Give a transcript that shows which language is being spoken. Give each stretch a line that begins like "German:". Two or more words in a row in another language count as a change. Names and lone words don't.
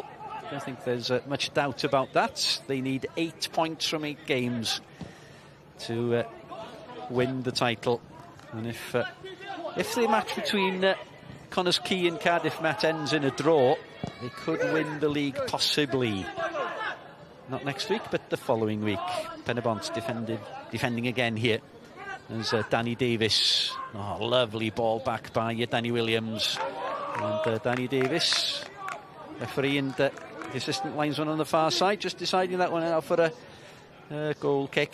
English: I don't think there's much doubt about that. They need 8 points from 8 games to win the title, and if the match between Connah's Quay and Cardiff Met ends in a draw, they could win the league, possibly. Not next week, but the following week. Pen-y-bont defending again here. There's Danny Davis. Oh, lovely ball back by Danny Williams. And Danny Davis, referee and the assistant linesman on the far side, just deciding that one out for a goal kick.